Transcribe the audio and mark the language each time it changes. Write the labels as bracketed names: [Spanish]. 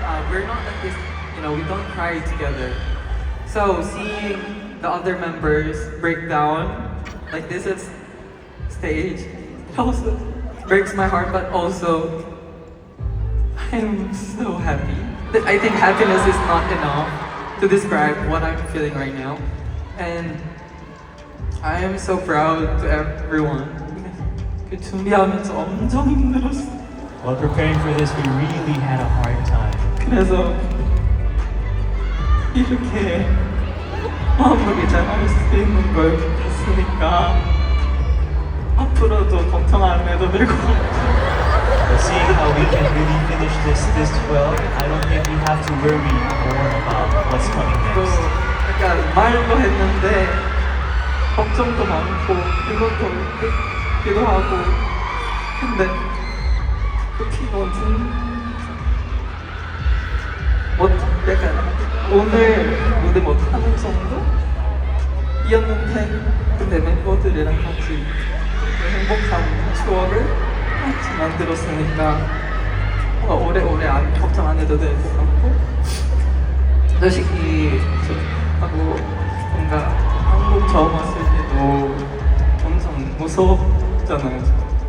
[English] We're not like this, we don't cry together. So seeing the other members break down like this at stage also breaks my heart, but also I'm so happy. I think happiness is not enough to describe what I'm feeling right now. And I am so proud to everyone. [Korean] 그 준비하면서 엄청 힘들었어. [English] While preparing for this, we really had a hard time. [Korean] 그래서 이렇게 마음먹이 잘할 수 있는 걸 믿었으니까 앞으로도 걱정 안 해도 될 것 같아요. [English] But seeing how we can really finish this well, I don't think we have to worry more about what's coming [Korean] 또 [English] next. [Korean] 약간 말도 했는데 걱정도 많고 이것도 기도하고 근데 그 피곤은 약간 오늘 무대 못하는 정도이었는데 근데 멤버들이랑 같이 행복한 추억을 같이 만들었으니까 뭔가 오래오래 걱정 안 해도 될 것 같고 솔직히 하고 뭔가 한국 처음 왔을 때도 엄청 무서웠잖아요.